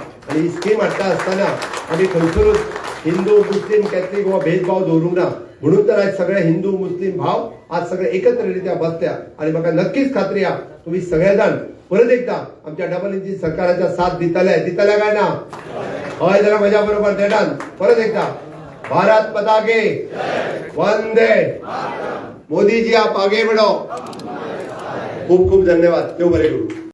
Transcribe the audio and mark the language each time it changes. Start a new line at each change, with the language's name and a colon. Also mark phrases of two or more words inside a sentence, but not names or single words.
Konkani: आणि ही स्कीम हाडटा आसतना आमी खंयसरूच हिंदू मुस्लिम कॅथलीक हो भेदभाव दवरूंक ना. म्हणून तर आज सगळे हिंदू मुस्लिम भाव आज सगळे एकत्रित्या बसल्या. आणि म्हाका नक्कीच खात्री आहा तुम्ही सगळे जाण परत एकदा आमच्या
English: double engine
Konkani: सरकाराच्या साथ दितले काय ना? हय जाल्यार म्हज्या बरोबर देडान परत एकदा
Hindi: भारत माता के वंदे मोदी जी आप आगे बढ़ो.
Konkani: खूप खूप धन्यवाद. देव बरे करू.